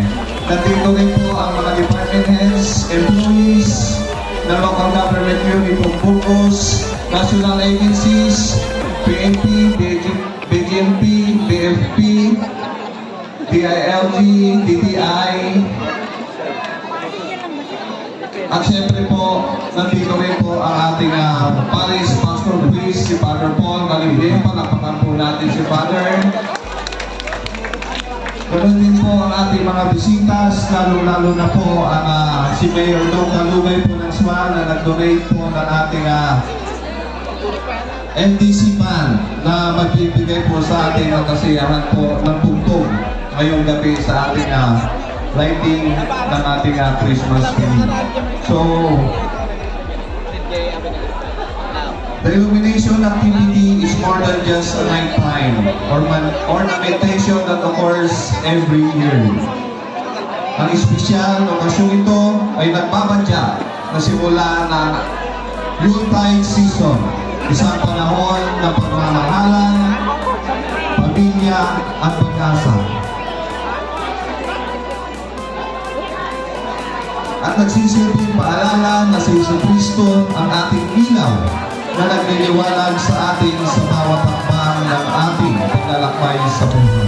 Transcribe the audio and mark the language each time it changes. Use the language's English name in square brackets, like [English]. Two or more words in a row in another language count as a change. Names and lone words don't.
[Filipino] Nandito rin po ang mga [English] department heads, [Filipino] employees ng [English] local government unit of Burgos, national agencies, [Filipino] PNP, BGMP, BFP, DILG, DTI, at syempre po, nandito rin po ang ating [English] Paris Pastor Priest, [Filipino] si Father Paul Galileo. Palakpakan po natin si Father. Ganun din po ang ating mga bisitas, lalo-lalo na po ang si Mayor Dong Kalugay po ng SWA na nag-donate po ng ating MDC Pan na magbibigay po sa ating kasiyahan po ng tugtog ngayong gabi sa ating lighting ng ating [English] Christmas tree. So, the illumination activity is more than just a nighttime ornamentation that occurs every year. [Filipino] Ang espesyal na okasyon ito ay nagbabadya na simula ng [English] Yuletide season, [Filipino] isang panahon ng pagmamahalan, pamilya at pag-asa. At nagsisilbing paalala na si Jesucristo ang ating ilaw na nagliliwanag sa atin sa bawat hakbang ng ating paglalakbay sa buhay.